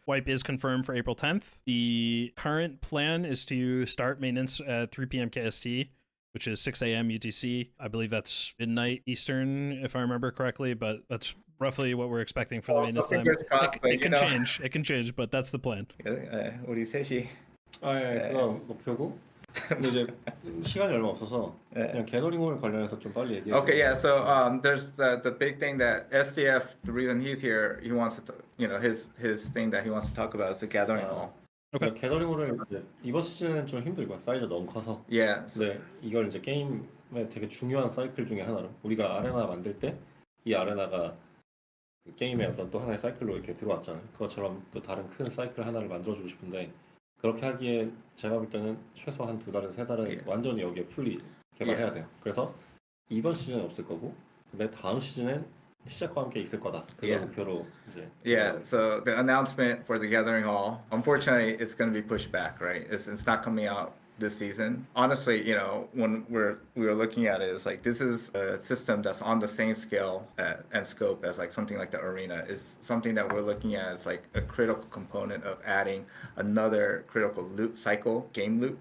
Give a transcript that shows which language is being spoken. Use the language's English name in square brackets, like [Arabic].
[English] Wipe is confirmed for April 10th. The current plan is to start maintenance at 3 p.m. KST, which is 6 a.m. UTC. I believe that's midnight Eastern, if I remember correctly, but that's roughly what we're expecting for the maintenance time. Crossed, it can change, but that's the plan. [Korean] 우리 셋이 예, 그거 목표고. 근데 이제 시간이 얼마 없어서 그냥 게더링홀 관련해서 좀 빨리 얘기해. [English] Okay, yeah. So there's the big thing that SDF. The reason he's here, he wants to, his thing that he wants to talk about is the gathering hall. [Korean] 그러니까 게더링홀을 이제 이번 시즌은 좀 힘들고 사이즈가 너무 커서. [English] Yeah. So, [Korean] 근데 이걸 이제 게임의 되게 중요한 사이클 중에 하나로 우리가 아레나 만들 때 이 아레나가 그 게임의 어떤 또 하나의 사이클로 이렇게 들어왔잖아요. 그것처럼 또 다른 큰 사이클 하나를 만들어주고 싶은데 그렇게 하기에 제가 볼 때는 최소 한 2달에서 3달은 완전히 여기에 풀리 개발해야 돼요. 그래서 이번 시즌은 없을 거고 근데 다음 시즌엔 시작과 함께 있을 거다. 그걸 목표로 이제. [English] Yeah. So the announcement for the gathering hall, unfortunately, it's going to be pushed back. Right? It's not coming out this season. Honestly, when we were looking at it, it's like this is a system that's on the same scale and scope as like something like the arena. Is something that we're looking at as like a critical component of adding another critical loop cycle, game loop.